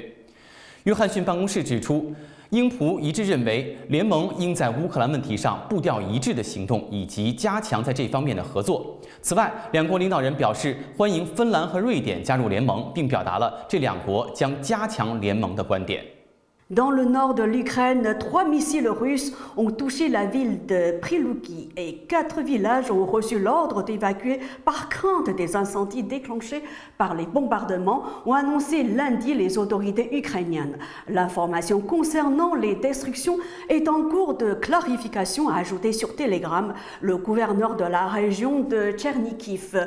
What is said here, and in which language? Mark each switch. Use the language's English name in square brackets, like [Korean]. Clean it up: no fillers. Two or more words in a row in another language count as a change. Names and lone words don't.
[Chinese] 约翰逊办公室指出，英葡一致认为，联盟应在乌克兰问题上步调一致的行动，以及加强在这方面的合作。此外，两国领导人表示欢迎芬兰和瑞典加入联盟，并表达了这两国将加强联盟的观点。 [French] Dans le nord de l'Ukraine, 3 missiles russes ont touché la ville de Prilouki et 4 villages ont reçu l'ordre d'évacuer par crainte des incendies déclenchés par les bombardements, ont annoncé lundi les autorités ukrainiennes. L'information concernant les destructions est en cours de clarification, a ajouté sur Telegram le gouverneur de la région de Tchernihiv.